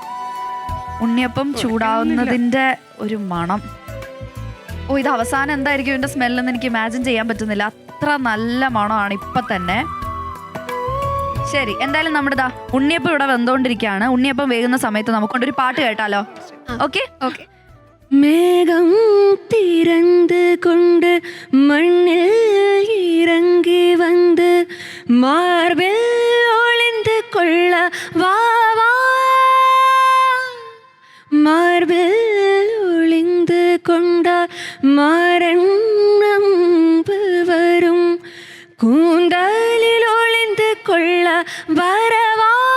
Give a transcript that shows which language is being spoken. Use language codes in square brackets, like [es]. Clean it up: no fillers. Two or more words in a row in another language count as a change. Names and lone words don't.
[ml] ഉണ്ണിയപ്പം ചൂടാവുന്നതിന്റെ ഒരു മണം. ഓ, ഇത് അവസാനം എന്തായിരിക്കും ഇതിന്റെ സ്മെല്ലെന്ന് എനിക്ക് ഇമാജിൻ ചെയ്യാൻ പറ്റുന്നില്ല. അത്ര നല്ല മണമാണ് ഇപ്പൊ തന്നെ. ശരി, എന്തായാലും നമ്മുടെ ദാ ഉണ്ണിയപ്പം ഇവിടെ വെന്തുകൊണ്ടിരിക്കുകയാണ്. ഉണ്ണിയപ്പം വേകുന്ന സമയത്ത് നമുക്കൊണ്ടൊരു പാട്ട് കേട്ടാലോ? ഓക്കെ ഓക്കെ. [ta] மேகம் திறந்து கொண்டு மண்ணில் இறங்கி வந்து மார்பில் ஒளிந்து கொள்ள வா வா, மார்பில் ஒளிந்து கொண்டால் மாறன் நம்பு வரும், கூந்தலில் ஒளிந்து கொள்ள வரவா,